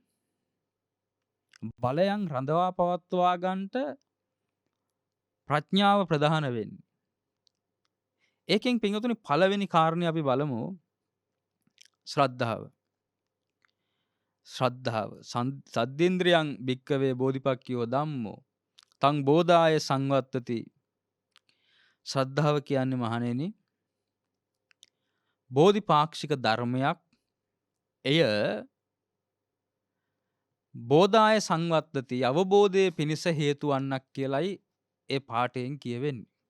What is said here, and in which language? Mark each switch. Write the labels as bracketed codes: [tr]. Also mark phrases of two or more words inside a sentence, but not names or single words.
[si] බලයන් රඳවා පවත්වා ගන්නට ප්‍රඥාව ප්‍රධාන වෙන්නේ. ඒකෙන් පින්වතුනි පළවෙනි කාරණේ අපි බලමු ශ්‍රද්ධාව. [pi] ශ්‍රද්ධාව සද්දේන්ද්‍රයන් භික්කවේ බෝධිපක්ඛියෝ ධම්මෝ තං බෝධාය සංවත්තති. [si] ශ්‍රද්ධාව කියන්නේ මහණෙනි බෝධිපාක්ෂික ධර්මයක්. එය [pi] බෝධාය සංවත්තති [si] අවබෝධයේ පිණිස හේතු වන්නක් කියලයි ඒ පාඨයෙන් කියවෙන්නේ.